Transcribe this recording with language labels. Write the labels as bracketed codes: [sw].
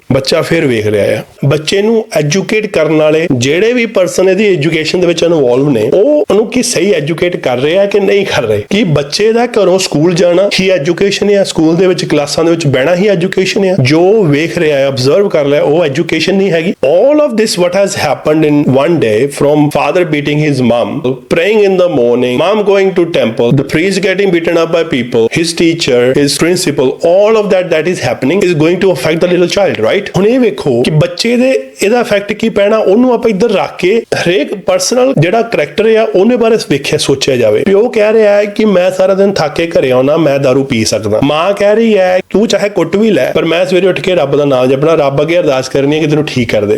[pa] ਬੱਚਾ ਫਿਰ ਵੇਖ ਰਿਹਾ ਆ। ਬੱਚੇ ਨੂੰ ਐਜੂਕੇਟ ਕਰਨ ਵਾਲੇ ਜਿਹੜੇ ਵੀ ਪਰਸਨ ਇਹਦੀ ਐਜੂਕੇਸ਼ਨ ਦੇ ਵਿੱਚ ਇਨਵੋਲਵ ਨੇ, ਉਹ ਉਹਨੂੰ ਕੀ ਸਹੀ ਐਜੂਕੇਟ ਕਰ ਰਹੇ ਆ ਕਿ ਨਹੀਂ ਕਰ ਰਹੇ। ਕਿ ਬੱਚੇ ਦਾ ਘਰੋਂ ਸਕੂਲ ਜਾਣਾ ਹੀ ਐਜੂਕੇਸ਼ਨ ਹੈ, ਸਕੂਲ ਦੇ ਵਿੱਚ ਕਲਾਸਾਂ ਦੇ ਵਿੱਚ ਬਹਿਣਾ ਹੀ ਐਜੂਕੇਸ਼ਨ ਹੈ, ਜੋ ਵੇਖ ਰਿਹਾ ਹੈ, ਅਬਜ਼ਰਵ ਕਰ ਰਿਹਾ, ਉਹ ਐਜੂਕੇਸ਼ਨ ਨਹੀਂ ਹੈਗੀ। [en] all of this what has happened in one day, from father beating his mom, praying in the morning, mom going to temple, the priest getting beaten up by people, his teacher, his principal, all of that is happening is going to affect the little child, right? [pa] ਹੁਣ ਇਹ ਵੇਖੋ ਕਿ ਬੱਚੇ ਦੇ ਇਹਦਾ effect ਕੀ ਪੈਣਾ। ਉਹਨੂੰ ਆਪਾਂ ਇੱਧਰ ਰੱਖ ਕੇ ਹਰੇਕ ਪਰਸਨਲ ਜਿਹੜਾ ਕਰੈਕਟਰ ਆ ਉਹਨੇ ਬਾਰੇ ਵੇਖਿਆ ਸੋਚਿਆ ਜਾਵੇ। ਪਿਓ ਕਹਿ ਰਿਹਾ ਹੈ ਕਿ ਮੈਂ ਸਾਰਾ ਦਿਨ ਥੱਕ ਕੇ ਘਰੇ ਆਉਣਾ, ਮੈਂ ਦਾਰੂ ਪੀ ਸਕਦਾ। ਮਾਂ ਕਹਿ ਰਹੀ ਹੈ ਤੂੰ ਚਾਹੇ ਕੁੱਟ ਵੀ ਲੈ, ਪਰ ਮੈਂ ਸਵੇਰੇ ਉੱਠ ਕੇ ਰੱਬ ਦਾ ਨਾਮ ਜਪਣਾ, ਰੱਬ ਅੱਗੇ ਅਰਦਾਸ ਕਰਨੀ ਹੈ ਕਿ ਤੈਨੂੰ ਠੀਕ ਕਰ ਦੇ।